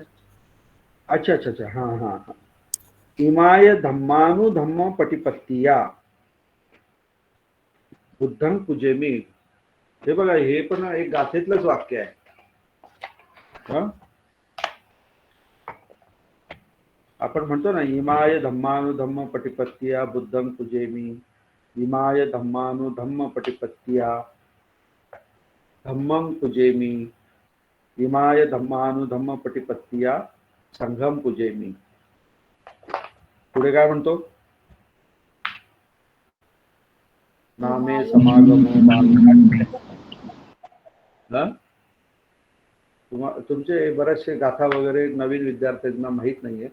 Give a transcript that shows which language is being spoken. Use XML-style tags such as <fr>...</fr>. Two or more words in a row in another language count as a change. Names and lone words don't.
<mr>अच्छा अच्छा अच्छा, हा हा हा.</mr> <pi>इमाय धम्मानु धम्म पटिपत्तिया बुद्धं पूजेमी.</pi> <mr>हे बघा, हे पण एक गाथेतलंच वाक्य आहे. आपण म्हणतो ना,</mr> <pi>इमाय धम्मानु धम्म पटिपत्तिया बुद्धं पूजेमी, इमाय धम्मानु धम्म पटिपत्तिया धम्मं पूजेमी, इमाय धम्मानु धम्म पटिपत्तिया संघं पूजेमी.</pi> <mr>पुढे काय म्हणतो?</mr> <pi>नामे समागमो</pi> <mr>तुमचे बरेचसे गाथा वगैरे नवीन विद्यार्थ्यांना माहित नाहीये.</mr>